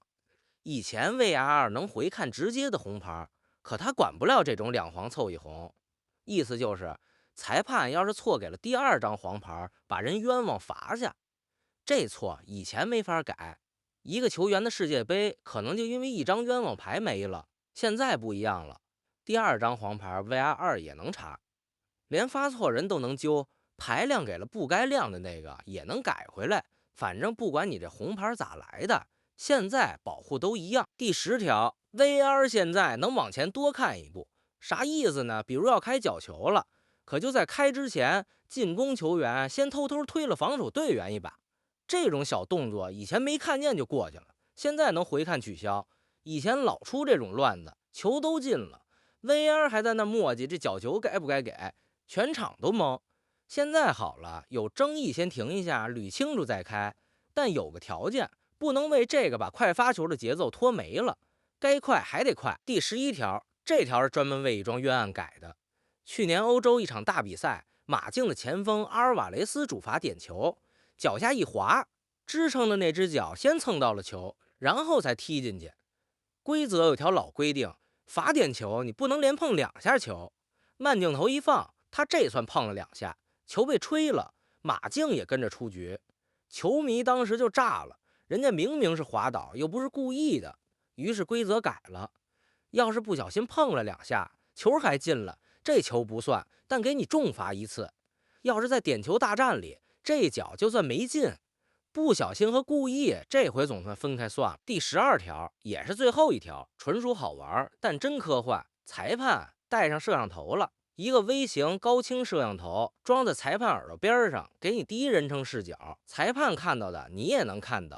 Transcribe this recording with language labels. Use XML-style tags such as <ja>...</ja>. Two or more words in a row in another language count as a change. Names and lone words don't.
<zh>以前 VAR 能回看直接的紅牌，可他管不了這種2黄湊1紅，意思就是裁判要是錯給了第2張黄牌，把人冤枉罰下。這錯以前沒法改，一個球員的世界杯可能就因為1張冤枉牌沒了。現在不一樣了，第2張黃牌 VAR 也能查，連發錯人都能揪，牌亮給了不該亮的那個也能改回來。反正不管你這紅牌咋來的，現在保護都一樣。第10條 VAR 现在能往前多看一步，啥意思呢？比如要開角球了，可就在開之前，進攻球員先偷偷推了防守队员一把，這種小動作以前沒看見就過去了，現在能回看取消。以前老出這種亂子，球都進了， VAR 還在那磨嘰這角球該不該給，全場都懵。現在好了，有爭議先停一下，捋清楚再開，但有個條件，不能為這個把快發球的節奏拖沒了，該快還得快。第11條，這條是專門為一樁冤案改的。去年歐洲一場大比賽，馬競的前鋒阿爾瓦雷斯主罰點球，腳下一滑，支撐的那只腳先蹭到了球，然後才踢進去。規則有條老規定，罰點球你不能連碰2下球。慢鏡頭一放，他這算碰了2下，球被吹了，馬競也跟着出局。球迷當時就炸了，人家明明是滑倒，又不是故意的。於是規則改了，要是不小心碰了2下，球還進了，這球不算，但給你重罰1次。要是在點球大戰裡，這腳就算沒進，不小心和故意，這回總算分開算了。第12條也是最後一條，純屬好玩，但真科幻。裁判帶上攝像頭了，一個微型高清攝像頭裝在裁判耳朵邊上，給你第一人稱視角，裁判看到的你也能看到。</zh>